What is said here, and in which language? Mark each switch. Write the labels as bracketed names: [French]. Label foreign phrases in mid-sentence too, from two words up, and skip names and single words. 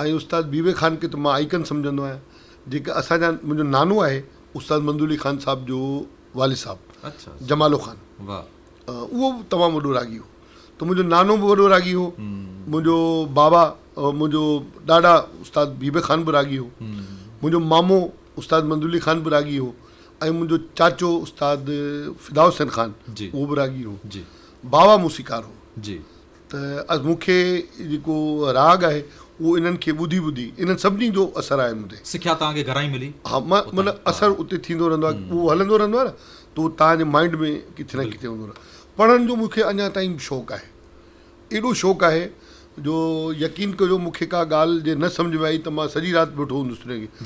[Sindhi] ऐं उस्ताद बीबे ख़ान खे त मां आइकन सम्झंदो आहियां। जेका असांजा मुंहिंजो नानो आहे उस्ताद मंज़ूर अली ख़ान साहिब जो वालिद साहिबु जमालो ख़ान, उहो बि तमामु वॾो रागी हो। त मुंहिंजो नानो बि वॾो रागी हो, मुंहिंजो बाबा मुंहिंजो ॾाॾा उस्ताद बीबे ख़ान बि रागी हो, मुंहिंजो मामो उस्ताद मंज़ूर अली ख़ान बि रागी हो, ऐं मुंहिंजो चाचो उस्ताद फिदा हुसैन ख़ान उहो बि रागी हो। बाबा मूसीकार हो। त मूंखे जेको राग आहे उहो इन्हनि खे ॿुधी ॿुधी इन्हनि सभिनी जो असरु आहे मूं ते। सिखिया तव्हांखे घरां ई मिली? हा, मां मतिलबु असरु उते थींदो रहंदो आहे, उहो हलंदो रहंदो आहे न, त उहो तव्हांजे माइंड में किथे न किथे हूंदो आहे। पढ़ण जो मूंखे अञा ताईं शौक़ु आहे, एॾो शौक़ु आहे जो यकीन कजो मूंखे का ॻाल्हि जे न सम्झ में आई त मां सॼी राति वेठो हूंदुसि उनखे